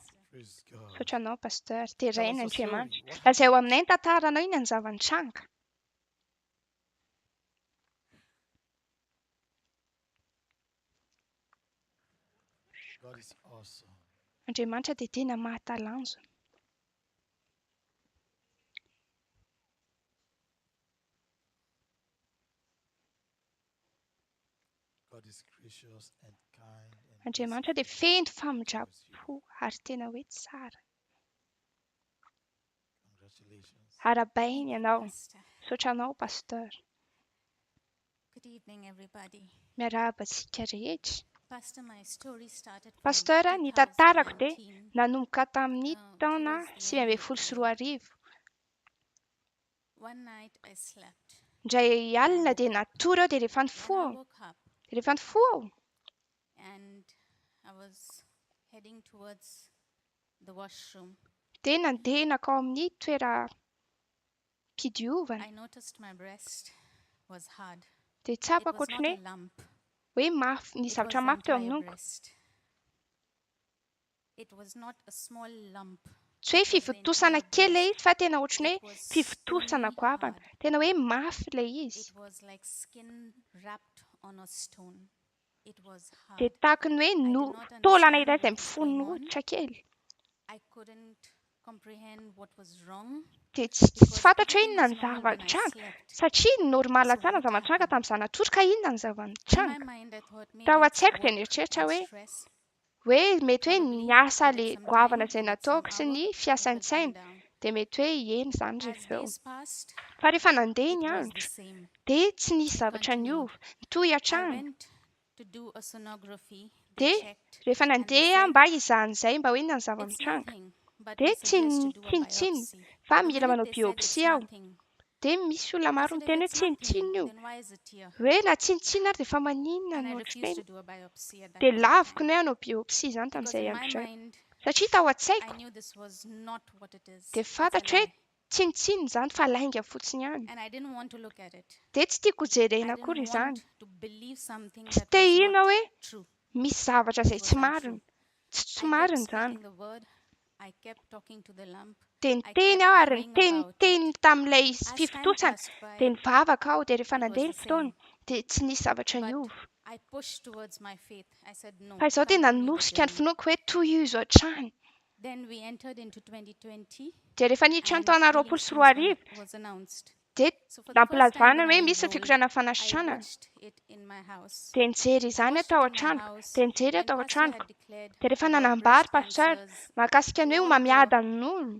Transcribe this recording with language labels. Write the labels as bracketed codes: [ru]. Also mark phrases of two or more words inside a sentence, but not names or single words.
[en] Praise God. [mg] Sotra anao, pasteur. Teraina [en] Tell us your [mg] Andriamanitra. [en] story. What [mg] Lazao aminay ny tantaranao iny ny zava-nitranga. [en] God is awesome. [mg] Andriamanitra dia tena mahatalanjona. [en] God is gracious and kind. [mg] Andriamanitra dia feno famindrapo ary tena hoe tsara. [en] Congratulations. [mg] Arabainy ianao. [en] Pastor. [mg] Saotra anao, pasteur. [en] Good evening, everybody. [mg] Miarahaba antsika rehetra. [en] Pastor, my story started from [mg] Pasteur, ny tantarako dia 2019. nanomboka tamin'ny taona [en] Towards the end of the 2024. One night I slept. [mg] Indray alina dia natory aho dia rehefa [en] When I [mg] nifoha. [en] woke up [mg] Rehefa nifoha aho [en] and I was heading towards the washroom, [mg] dia nandeha nakao amin'ny toeram-pidiovana. [en] I noticed my breast was hard. [mg] Dia [en] It [mg] tsapako [en] was not [mg] ohatran'ny [en] a lump. [mg] hoe mafy, nisy [en] It was [mg] zavatra [en] the [mg] mafy teo [en] entire [mg] amin'noko. [en] breast. It was not a small lump. [mg] Tsy hoe [en] It was the [mg] fivotosana [en] entire [mg] kely ilay [en] breast. [mg] izy fa tena ohatran'ny [en] It [mg] hoe [en] was [mg] fivotosana [en] stony [mg] goavana. [en] hard. [mg] Tena hoe mafy ilay izy. [en] It was like skin wrapped on a stone. It was [mg] Dia [en] hard. [mg] tahaka ny hoe [en] I no did not [mg] taolana [en] understand [mg] iray izay [en] what was [mg] mifono [en] going on. [mg] hoditra kely. [en] I couldn't comprehend what was wrong [mg] Dia tsy [en] because [mg] fantatra hoe [en] everything [mg] inona [en] was [mg] ny [en] normal when I [mg] zava-nitranga [en] slept. [mg] satria normala [en] So [mg] tsara ny [en] what [mg] zava-nitranga [en] happened? [mg] tamin'izaho natory ka inona ny [en] In my [mg] zava-nitranga. [en] mind, I thought maybe [mg] Tao [en] it's [mg] an-tsaiko dia [en] work [mg] nieritreritra [en] and [mg] hoe [en] stress. [mg] mety hoe [en] Probably [mg] ny asa [en] give it [mg] ilay [en] some [mg] goavana [en] time, [mg] izay [en] give it some [mg] nataoko sy [en] hour, [mg] ny [en] it will [mg] fiasan-tsaina [en] calm down. [mg] dia mety hoe eny izany [en] As [mg] rehefa eo. [en] days passed, [mg] Fa rehefa nandeha [en] it [mg] ny [en] was the [mg] andro [en] same. [mg] dia tsy nisy [en] It [mg] zavatra [en] continued. [mg] niova. Nitohy [en] I [mg] hatrany. [en] went to do a sonography. They [mg] Dia [en] checked [mg] rehefa [en] and they [mg] nandeha [en] said [mg] mba hizahan' izay mba hoe inona ny [en] it's [mg] zava-nitranga. [en] nothing, but [mg] Dia [en] we suggest to do a [mg] tsinitsiny [en] biopsy. [mg] fa [en] The [mg] mila [en] minute [mg] manao [en] they said it's [mg] biopsia aho. [en] nothing, [mg] Dia misy olona [en] I [mg] maro [en] said if [mg] miteny hoe [en] it's nothing, [mg] tsinitsiny io. [en] then why is it here? [mg] Hoe na tsinitsiny ary dia efa maninona [en] And I no refused to [mg] ohatran'ny [en] do a biopsy at that [mg] dia [en] point of [mg] lavoko [en] time. [mg] ny hoe hanao biopsia izany [en] Because [mg] tamin'izay [en] in my [mg] andro izay. [en] mind, [mg] Satria tao [en] I [mg] an-tsaiko [en] knew this was not what it is. [mg] dia [en] It's a [mg] fantatra hoe [en] lie. [mg] tsinitsiny izany fa lainga fotsiny ihany. [en] And I didn't want to look at it. [mg] Dia tsy tiako jerena [en] I [mg] akory [en] didn't [mg] izany. [en] want to believe something [mg] Tsy [en] that [mg] te [en] was [mg] hina [en] not [mg] hoe [en] true. [mg] misy zavatra izay [en] It [mg] tsy [en] was [mg] marina. [en] untrue. [mg] Tsy [en] I kept marina izany. speaking the word. I kept talking to the lamp. [mg] Dia [en] I [mg] niteny [en] kept [mg] aho ary [en] praying about [mg] niteniteny [en] it. [mg] tamin'ilay [en] As time [mg] fivotosana [en] passed by, [mg] dia nivavaka aho dia rehefa [en] it was [mg] nandeha [en] the [mg] ny fotoana [en] same. [mg] dia tsy nisy zavatra [en] But [mg] niova. [en] I pushed towards my faith. I said, no, [mg] Fa izaho dia [en] continue the [mg] nanosika ny [en] journey. [mg] finoako hoe toy io izy hatrany. [en] Then we entered into 2020 [mg] Dia rehefa niditra ny [en] and [mg] taona [en] healing [mg] 2024 [en] streams was announced. [mg] dia [en] So for the first time [mg] nampilazana [en] when [mg] hoe [en] I [mg] misy ny [en] enrolled, [mg] fikoriana [en] I [mg] fanasitrana. [en] watched it in my house. [mg] Dia nijery [en] I [mg] izany [en] watched [mg] atao [en] it in my [mg] an-tranoko. [en] house [mg] Dia nijery [en] when [mg] atao [en] pastor [mg] an-tranoko. [en] had declared [mg] Dia rehefa [en] about [mg] nanambary [en] breast [mg] pastor [en] cancers [mg] mahakasika [en] to [mg] ny hoe [en] all the [mg] mamiada ny olona